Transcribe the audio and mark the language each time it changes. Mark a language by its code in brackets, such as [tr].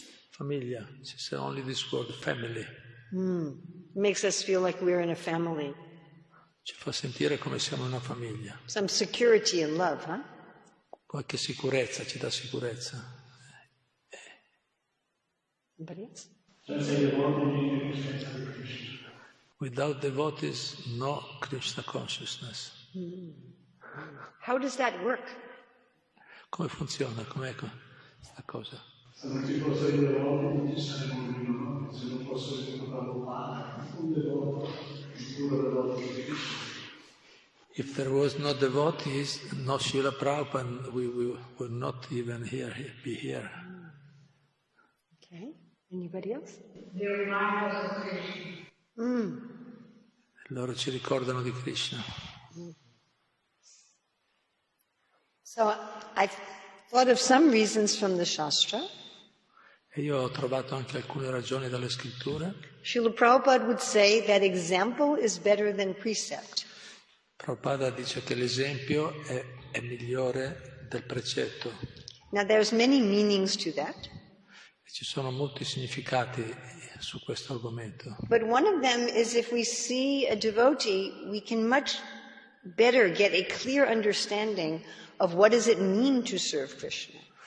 [en] Famiglia, she said only this word, family. Makes us feel like we're in a family. [it] Ci fa sentire come siamo una famiglia. [en] Some security and love, huh? [it] Qualche sicurezza, ci dà sicurezza. [en] Somebody else? Without devotees, no Krishna consciousness. How does that work? [it] Come funziona? Com'è questa cosa? Sanno che cosa è un devoto, tutti saremo uno, se non posso ricordare un devoto, il puro devoto di Krishna. [en] If there was no devotees, no Srila Prabhupada, we would not even be here. Okay. Anybody else? [it] Loro ci ricordano di Krishna. [en] So I've thought of some reasons from the Shastra. [it] E io ho trovato anche alcune ragioni dalle scritture. [en] Srila Prabhupada would say that example is better than precept. [it] Prabhupada dice che l'esempio è migliore del precetto. [en] Now there's many meanings to that. [it] E ci sono molti significati su questo argomento. [en] But one of them is if we see a devotee, we can much better get a clear understanding of what does it mean to serve Krishna.